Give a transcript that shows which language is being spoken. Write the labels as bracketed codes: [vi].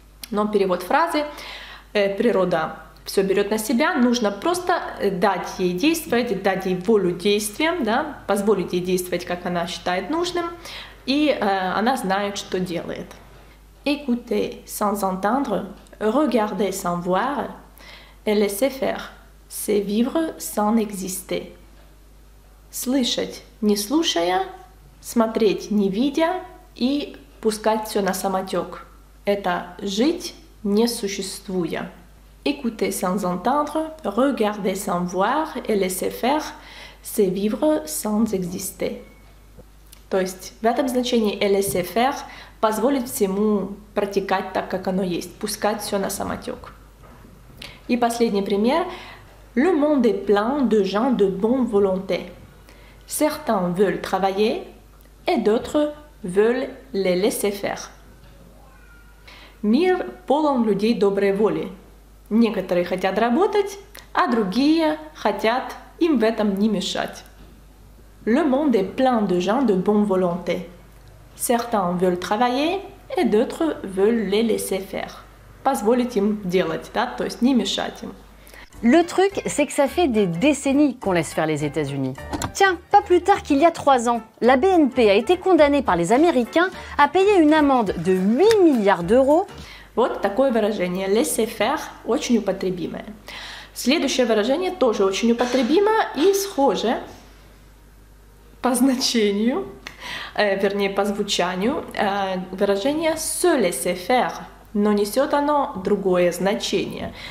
[ru] Но перевод фразы «природа все берет на себя», нужно просто дать ей действовать, дать ей волю действиям, да, позволить ей действовать, как она считает нужным, и она знает, что делает. [fr] Écouter sans entendre, regarder sans voir, et laisser faire, c'est vivre sans exister. [ru] Слышать, не слушая, смотреть, не видя, и пускать все на самотек. Это жить, не существуя. [fr] Écouter sans entendre, regarder sans voir et laisser faire, c'est vivre sans exister. [ru] То есть в этом значении laisser faire позволить всему протекать так, как оно есть, пускать все на самотек. И последний пример. [fr] Le monde est plein de gens de bonne volonté. Certains veulent travailler et d'autres veulent les laisser faire. [ru] Мир полон людей доброй воли. Некоторые хотят работать, а другие хотят им в этом не мешать. [fr] Le monde est plein de gens de bonne volonté. Certains veulent travailler et d'autres veulent les laisser faire. [ru] Позволить им делать, да, то есть не мешать им. [fr] Le truc, c'est que ça fait des décennies qu'on laisse faire les États-Unis. Tiens, pas plus tard qu'il y a 3 ans, la BNP a été condamnée par les Américains à payer une amende de 8 milliards d'euros. [ru] Вот такое выражение laisser faire очень употребимое. Следующее выражение тоже очень употребимо и схоже по значению, вернее по звучанию. Выражение se laisser faire, но несет оно другое значение.